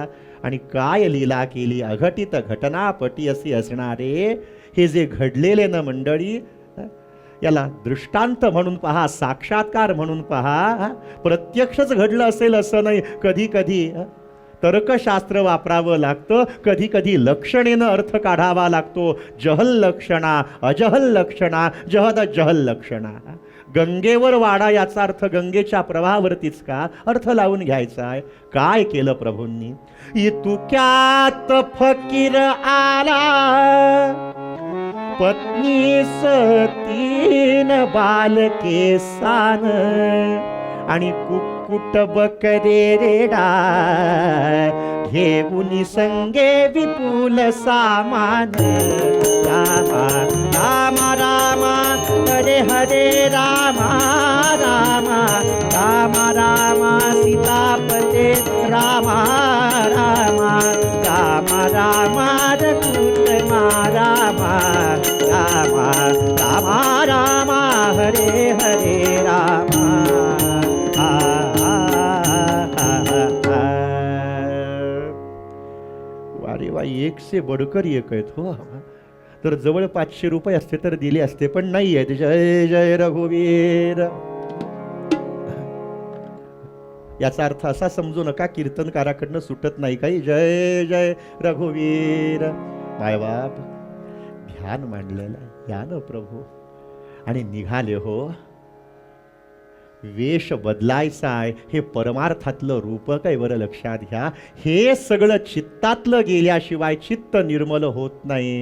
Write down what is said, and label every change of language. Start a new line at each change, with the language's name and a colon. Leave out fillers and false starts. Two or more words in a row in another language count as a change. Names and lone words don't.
Marathi: आणि काय लीला केली, अघटित घटनापटी असे असणारे हे जे घडलेले ना मंडळी, याला दृष्टांत म्हणून पहा, साक्षात्कार म्हणून पहा. प्रत्यक्षच घडलं असेल असं नाही. कधी कधी तर्कशास्त्र वापरावं लागतं, कधी कधी लक्षणेनं अर्थ काढावा लागतो. जहल लक्षणा, अजहल लक्षणा, जहद जहल लक्षणा. गंगेवर वाडा याचा अर्थ गंगेच्या प्रवाहावरतीच का, अर्थ लावून घ्यायचा आहे. काय केलं प्रभूंनी? इतुक्यात फकीर आला, पत्नी तीन बालके सान, आणि कुक्कुट बकरे रेडा, घेऊन संगे विपुल सामान.
Sanskrit: रामा रामा रामा हरे हरे रामा रामा रामा रामा सीतापते रामा रामा रामा रामा रघुत्तमा रामा रामा रामा रामा हरे हरे रामा.
Marathi: अरे वा,
Hindi: एक से बडकर एक
Marathi: आहेत हो. तर जवळ 500 रुपये असते तर दिले असते, पण नाही आहे. जय जय रघुवीर. याचा अर्थ असा समजू नका कीर्तनकाराकडनं सुटत नाही काही. जय जय रघुवीर. मायबाप ध्यान मांडलेलं, या न प्रभू. आणि निघाले हो. वेश बदलायचा आहे, हे परमार्थातलं रूपक आहे. बरं लक्षात घ्या, हे सगळं चित्तातलं गेल्याशिवाय चित्त निर्मल होत नाही.